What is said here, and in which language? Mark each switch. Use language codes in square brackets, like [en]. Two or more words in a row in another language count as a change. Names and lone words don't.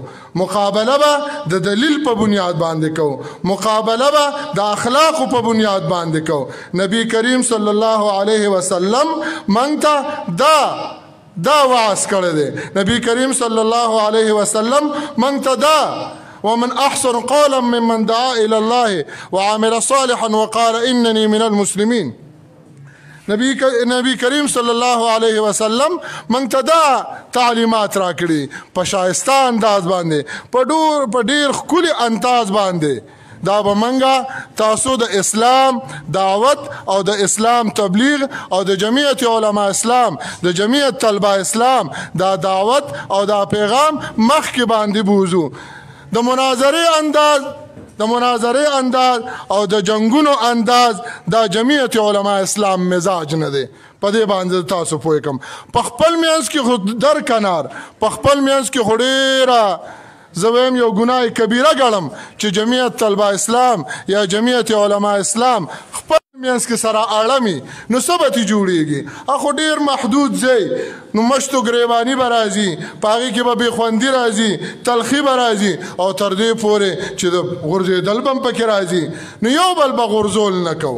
[ps] مقابله به د دلیل په بنیاد باندې کوو. مقابله به د اخلاقو په بنیاد باندې کوو. نبی کریم [ar] صلی الله علیه وسلم [ps] موږ ته دا وعظ کړی دی. نبی کریم صلی الله علیه وسلم موږ ته دا [ar] ومن أحسن قولا ممن دعا إلى الله وعمل صالحا وقال إنني من المسلمين. [ps] نبی کریم [ar] صلی الله علیه وسلم [ps] موږ ته دا تعلیمات راکړي په شایسته انداز باندې په ډېر ښکلي انداز باندې. دا به موږ تاسو د اسلام دعوت او د اسلام تبلیغ او د جمعیت علما اسلام د جمعیت طلبه اسلام دا دعوت او دا پیغام مخکې باندې بوزو. د مناظرې انداز او د جنگونو انداز دا جمعیت علما اسلام مزاج نه دی. په دې باندې تاسو پوه کم په خپل میانس کې خو در کنار په خپل میانس کې خو ډېره زه وایم یو ګناه کبیره ګڼم چې جمعیت طلبه اسلام یا جمعیت علما اسلام خپل میانس کې سره اړمي نو څه به ترې جوړېږي. خو ډېر محدود ځای نو مشتو ګریباني به راځي په هغې کې به بېخوندي راځي تلخي به راځي او تر دې پورې چې د غورځېدل به هم پکې راځي نو یو بل به غورځول نه کوو.